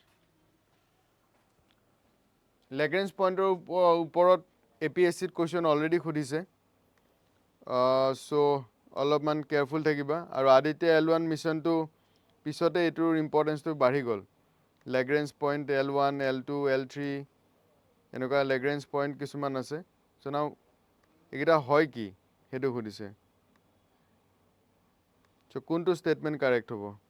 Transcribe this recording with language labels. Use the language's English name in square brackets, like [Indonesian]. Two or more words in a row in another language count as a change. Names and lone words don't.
[Assamese] Lagrange pointer ওপৰত APSC [English] question already [Assamese] খুদিছে so অলপমান কেয়াৰফুল থাকিবা আৰু আদিত্য L1 মিশন টো পিছতে এটোৰ ইম্পৰ্টেন্স টো বাঢ়ি গল Lagrange point L1 L2 L3 এনেকুৱা Lagrange point কিছুমান আছে [English] so now [Assamese] এগিটা হয় কি হেতু খুদিছে so কোনটো [English] statement correct [Assamese] হ'ব